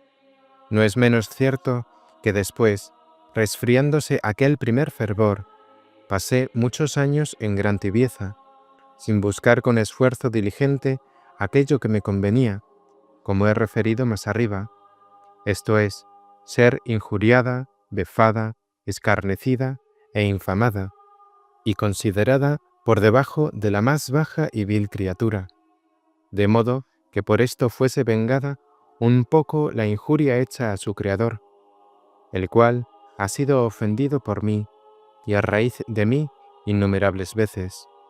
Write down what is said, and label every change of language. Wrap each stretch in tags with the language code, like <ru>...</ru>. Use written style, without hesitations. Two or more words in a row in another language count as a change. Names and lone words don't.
<es>no es menos cierto que después, resfriándose aquel primer fervor, pasé muchos años en gran tibieza, sin buscar con esfuerzo diligente aquello que me convenía, como he referido más arriba, esto es, ser injuriada, befada, escarnecida e infamada, y considerada por debajo de la más baja y vil criatura, de modo que por esto fuese vengada un poco la injuria hecha a su Creador, el cual ha sido ofendido por mí y a raíz de mí innumerables veces.</es>